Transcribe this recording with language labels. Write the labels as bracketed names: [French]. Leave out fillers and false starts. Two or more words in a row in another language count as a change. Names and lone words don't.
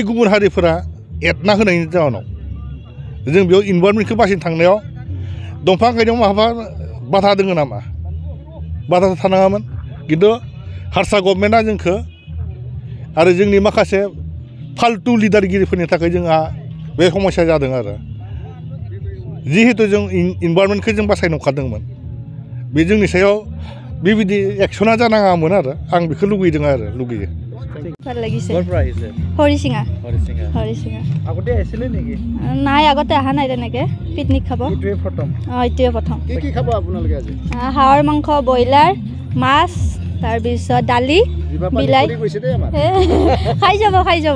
[Bodo] बै गुबुन हारिफोरा एरना होनायनि जाहोनाव जों बेयाव इनभारमेन्टखौ बासिनो थांनायाव दंफां गायनायाव माबा बाधा दङ नामा बाधा थानाङामोन खिन्थु हारसा गभर्नमेन्टआ जोंखौ आरो जोंनि माखासे फाल्तु लिडारगिरिफोरनि थाखाय जोंहा बे समस्या जादों आरो जिहेतु जों इनभारमेन्टखौ जों बासायनो ओंखारदोंमोन बे जोंनि सायाव बेबायदि एक्सना जानाङामोन आरो आं बेखौ लुगैयो [Assamese] ভাল লাগিছে ক'ৰ পৰা আহিছে হৰিচিঙা হৰিচিঙা আগতে আহিছিলে নেকি নাই আগতে অহা নাই তেনেকৈ পিকনিক খাব এইটোৱে প্ৰথম এইটোৱে প্ৰথম কি খাব আপোনালোকে আজি হাঁহৰ মাংস ব্ৰইলাৰ মাছ তাৰপিছত দালি বিলাহী খাই যাব